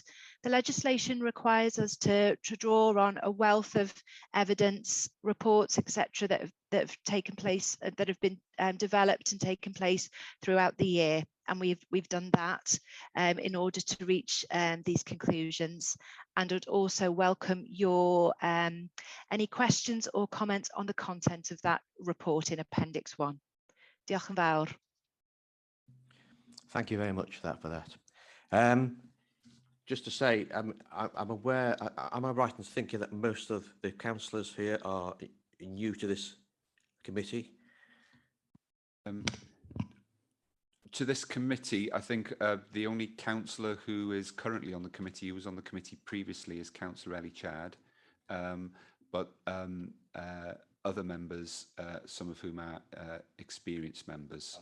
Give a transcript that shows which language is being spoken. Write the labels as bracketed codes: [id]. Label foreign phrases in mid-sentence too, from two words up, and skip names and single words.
[en] The legislation requires us to draw on a wealth of evidence, reports, etc., that have taken place, that have been developed and taken place throughout the year, and we've done that in order to reach these conclusions. And would also welcome your any questions or comments on the content of that report in Appendix 1. [cy] Diolch yn fawr. [en] Thank you very much for that. Just to say, I'm aware, am I right in thinking that most of the councillors here are new to this committee? To this committee, I think the only councillor who is currently on the committee, who was on the committee previously, is Councillor Ellie Chad, but other members, some of whom are experienced members.